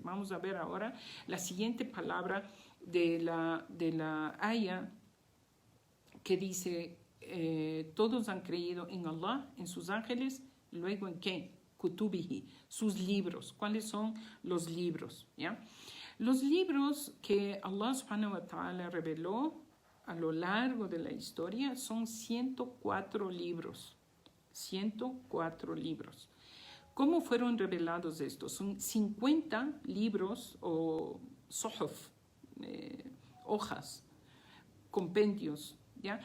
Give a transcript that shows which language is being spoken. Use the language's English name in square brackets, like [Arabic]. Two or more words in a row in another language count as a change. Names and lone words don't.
[Spanish] Vamos a ver ahora la siguiente palabra de la aya que dice, todos han creído en Allah, en sus ángeles, luego en qué? Kutubihi, sus libros. ¿Cuáles son los libros? ¿Ya? Los libros que Allah [Arabic] سبحانه وتعالى [Spanish] reveló a lo largo de la historia son 104 libros. 104 libros. ¿Cómo fueron revelados estos? Son 50 libros o suhuf, hojas, compendios, ¿ya?